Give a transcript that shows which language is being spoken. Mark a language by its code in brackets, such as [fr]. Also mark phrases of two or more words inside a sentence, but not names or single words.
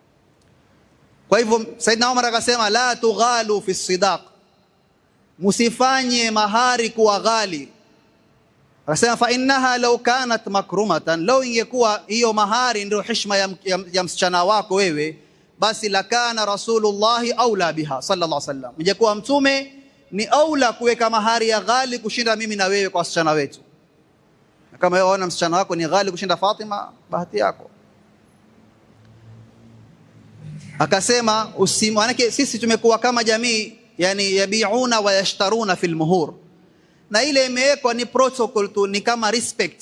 [sw] Kwa hivyo Saidna Umar akasema [ar] لا تغالوا في الصداق, [sw] musifanye mahari kuwa ghali. Akasema [ar] فإنها لو كانت مكرمة, [sw] law ingekuwa hiyo mahari ndio heshima ya msichana wako wewe, basi [ar] لكان رسول الله أولى بها صلى الله عليه وسلم, [sw] ingekuwa Mtume ni aula kuweka mahari ya ghali kushinda mimi na wewe kwa wasichana wetu. Kama wewe unaona msichana wako ni ghali kushinda Fatima, bahati yako. Akasema manake sisi tumekuwa kama jamii, yani [ar] يبيعون ويشترون في المهور, [sw] na ile imewekwa ni protocol tu, ni kama respect.